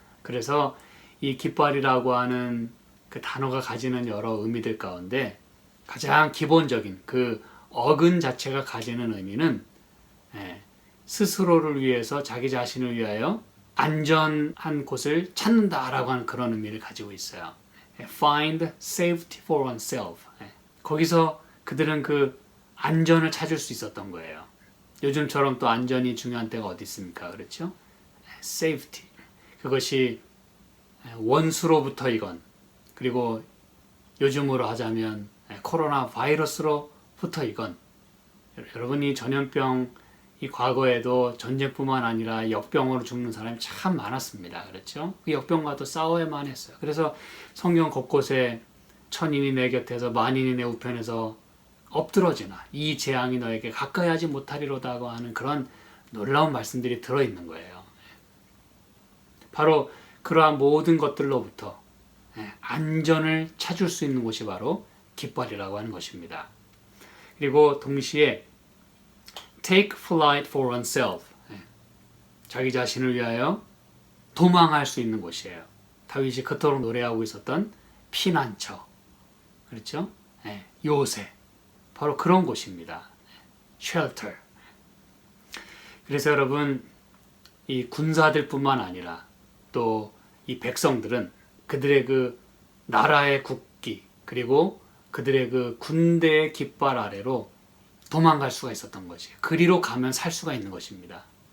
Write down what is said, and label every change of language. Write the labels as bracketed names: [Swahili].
[Korean] 그래서 이 깃발이라고 하는 그 단어가 가지는 여러 의미들 가운데 가장 기본적인 그 어근 자체가 가지는 의미는 스스로를 위해서 자기 자신을 위하여 안전한 곳을 찾는다라고 하는 그런 의미를 가지고 있어요. [English] Find safety for oneself. [Korean] 거기서 그들은 그 안전을 찾을 수 있었던 거예요. 요즘처럼 또 안전이 중요한 때가 어디 있습니까? 그렇죠? Safety. 그것이 원수로부터이건 그리고 요즘으로 하자면 코로나 바이러스로부터이건 여러분이 전염병 이 과거에도 전쟁뿐만 아니라 역병으로 죽는 사람이 참 많았습니다. 그렇죠? 그 역병과도 싸워야만 했어요. 그래서 성경 곳곳에 천인이 내 곁에서 만인이 내 우편에서 엎드러지나 이 재앙이 너에게 가까이 하지 못하리로다고 하는 그런 놀라운 말씀들이 들어있는 거예요. 바로 그러한 모든 것들로부터 안전을 찾을 수 있는 곳이 바로 깃발이라고 하는 것입니다. 그리고 동시에 [English] take flight for oneself. [Korean] 자기 자신을 위하여 도망할 수 있는 곳이에요. 다윗이 그토록 노래하고 있었던 피난처. 그렇죠? 요새. 바로 그런 곳입니다. shelter. 그래서 여러분, 이 군사들뿐만 아니라 또 이 백성들은 그들의 그 나라의 국기 그리고 그들의 그 군대의 깃발 아래로 도망갈 수가 있었던 것이 그리로 가면 살 수가 있는 것입니다.